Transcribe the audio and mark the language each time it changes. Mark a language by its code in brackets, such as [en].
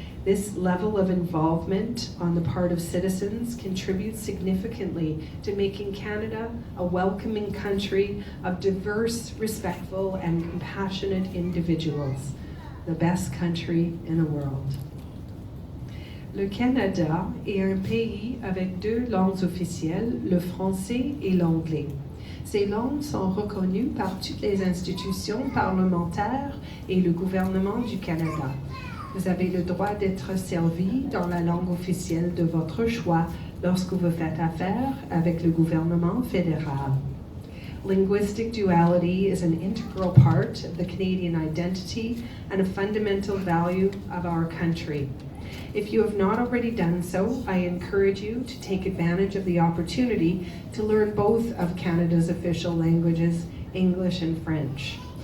[en] This level of involvement on the part of citizens contributes significantly to making Canada a welcoming country of diverse, respectful, and compassionate individuals, the best country in the world. [fr] Le Canada est un pays avec deux langues officielles, le français et l'anglais. Ces langues sont reconnues par toutes les institutions parlementaires et le gouvernement du Canada. Vous avez le droit d'être servi dans la langue officielle de votre choix lorsque vous faites affaire avec le gouvernement fédéral. [en] Linguistic duality is an integral part of the Canadian identity and a fundamental value of our country. If you have not already done so, I encourage you to take advantage of the opportunity to learn both of Canada's official languages, English and French.